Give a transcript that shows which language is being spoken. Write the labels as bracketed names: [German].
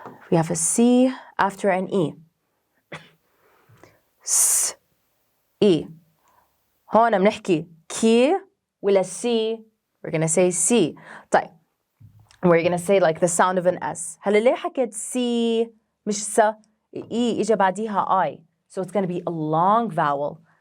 [English] We have a C after an E. [Arabic] S. E. هون بنحكي كي ولا C. [English] We're going to say C. [Arabic] طيب. [English] We're going to say like the sound of an S. [Arabic] هلا ليه حكيت C مش س؟ E إجا بعديها I. [English] So it's going to be a long vowel.